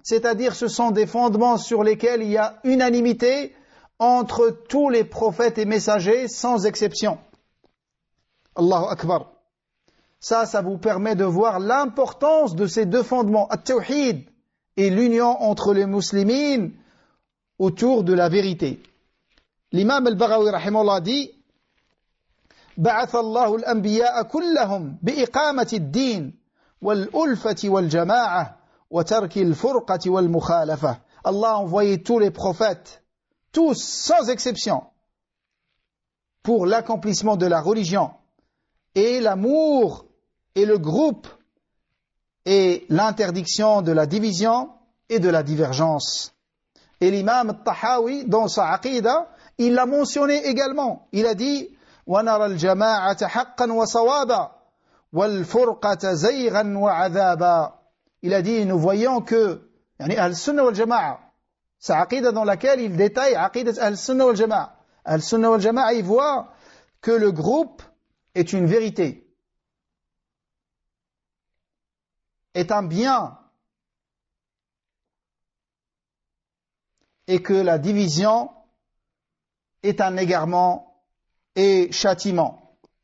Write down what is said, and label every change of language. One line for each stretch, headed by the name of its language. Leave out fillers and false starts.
French: C'est-à-dire ce sont des fondements sur lesquels il y a unanimité entre tous les prophètes et messagers sans exception. Allahu Akbar. Ça vous permet de voir l'importance de ces deux fondements, at-tawhid et l'union entre les muslimines autour de la vérité. L'imam al-Baghawi rahimahullah dit
Arabic: بعث الله الأنبياء كلهم بإقامة الدين والألفة والجماعة وترك الفرقة والمخالفة.
French: Allah a envoyé tous les prophètes, tous sans exception, pour l'accomplissement de la religion et l'amour et le groupe et l'interdiction de la division et de la divergence. Et l'imam al-Tahawi, dans sa aqida, il l'a mentionné également. Il a dit
Arabic: وَنَرَى الْجَمَاعَةَ حَقًّا وَصَوَابًا وَالْفُرْقَةَ زَيْغًا وَعَذَابًا.
French: Il a dit, nous voyons que
Arabic: يعني أهل السنة والجماعة,
French: c'est aqida dans laquelle il détaille aqidat أهل السنة والجماعة. أهل السنة والجماعة, il voit que le groupe est une vérité, est un bien, et que la division est un égarement et châtiment.